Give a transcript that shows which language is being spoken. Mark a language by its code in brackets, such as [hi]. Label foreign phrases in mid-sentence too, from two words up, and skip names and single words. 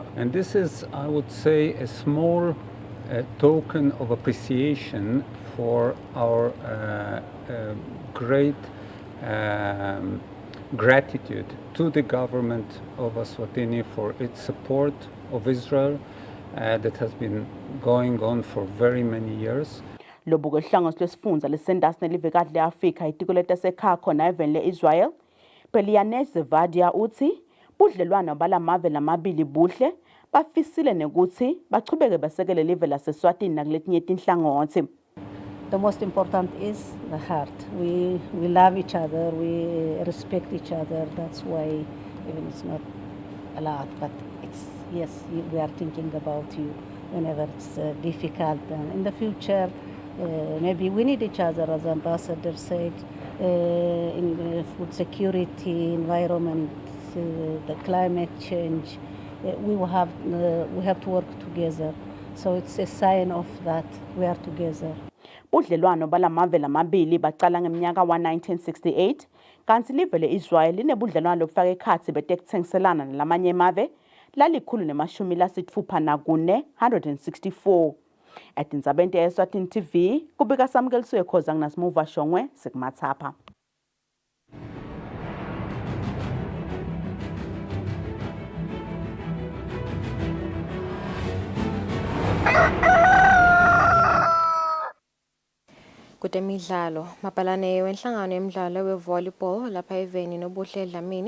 [en] And this is, I would say, a small token of appreciation for our great gratitude to the government of Eswatini for its support of Israel that has been going on for very many years. [ss] Lobu kohlangosi lwesifundza lesendasi nelivekati le-Afrika itiko letasekhaya khona eveni le-Israel Pelianez Zevadia uthi budlelwano balamave lamabili buhle bafisile nekuthi bachubeke basekele live laseSwatini nakuletinye tinhlangothi. [en] The most important is the heart. We love each other, we respect each other. That's why even it's not a lot, but it's, yes, we are thinking about you whenever it's difficult. And in the future, maybe we need each other, as Ambassador said, in food security, environment, the climate change. We have to work together. So it's a sign of that we are together. [ss] Budlelwano balamave lamabili bacala ngeminyaka wa-1968 kanti live le-Israel linebudlelwano lobufaka ekhatsi betekuthengiselana nalamanye emave lalikhulu nemashumi lasitfupha nakune 164. Etindzabeni te-Eswatini TV kubika Samkelisiwe Khoza nginasimuva Shongwe sekumathapha. Kutemidlalo mabhalane wenhlangano yemidlalo we-volleyball lapha eVeni nobuhle Dlamini